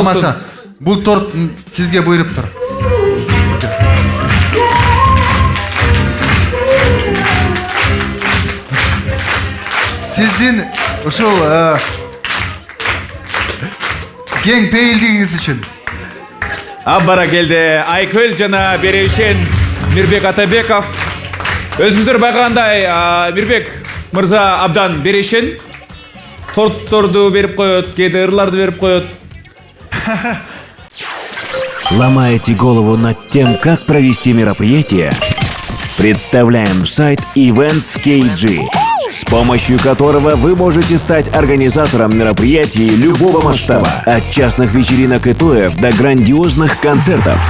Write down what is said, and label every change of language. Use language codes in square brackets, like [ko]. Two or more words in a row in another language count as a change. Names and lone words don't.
[ky] Тамаша, бул торт сизге буйруптур. Сиздин ушул кең пейилдигиңиз үчүн. Бара келди. Айкөл жана Берешен Мирбек Атабеков. Өзүңүздөр байкагандай, Мирбек мырза абдан Берешен. Тортторду берип коет, кээде ырларды берип коет. [ru] Ломаете голову над тем, как провести мероприятие? Представляем сайт Events KG, с помощью которого вы можете стать организатором мероприятий любого масштаба. От частных вечеринок и тоев до грандиозных концертов.